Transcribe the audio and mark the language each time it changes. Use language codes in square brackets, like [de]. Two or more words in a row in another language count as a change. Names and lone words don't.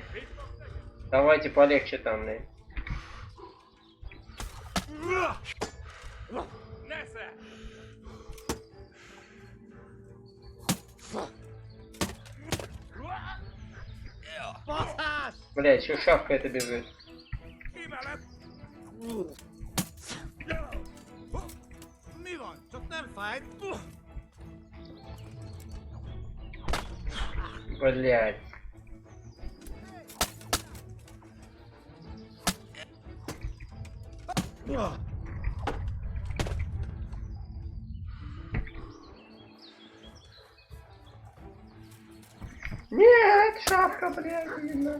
[ru] Давайте полегче там, блядь. Блядь, еще шавка это бежит. [hu] Mi van? Csak nem fájt? [ru] Блядь. Нет, шавка, блядь, видно.